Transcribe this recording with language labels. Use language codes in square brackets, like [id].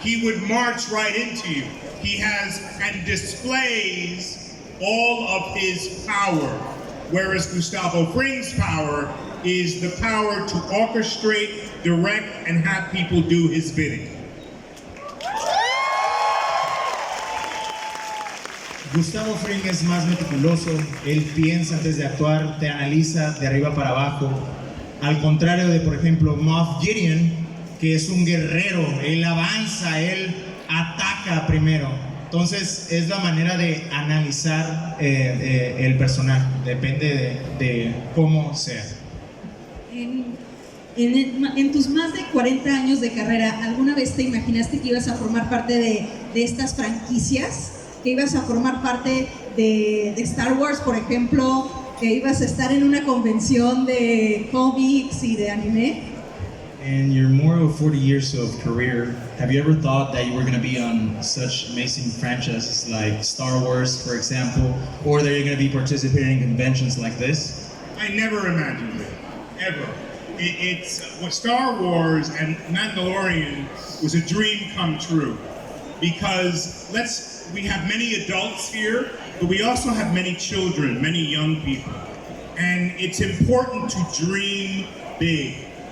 [en] He would march right into you. He has and displays all of his power, whereas Gustavo Fring's power is the power to orchestrate, direct, and have people do his bidding. [es] Gustavo Fring es más meticuloso, él piensa antes de actuar, te analiza de arriba para abajo. Al contrario de, por ejemplo, Moff Gideon, que es un guerrero, él avanza, él ataca primero. Entonces es la manera de analizar el personaje, depende de cómo sea. En tus más de 40 años de carrera, ¿alguna vez te imaginaste que ibas a formar parte de estas franquicias? ¿Que ibas a formar parte de Star Wars, por ejemplo? ¿Que ibas a estar en una convención de cómics y de anime? [en] In your more of 40 years of career, have you ever thought that you were going to be on such amazing franchises like Star Wars, for example, or that you're going to be participating in conventions like this? I never imagined it, ever. It's what Star Wars and Mandalorian was a dream come true, because we have many adults here, but we also have many children, many young people, and it's important to dream big.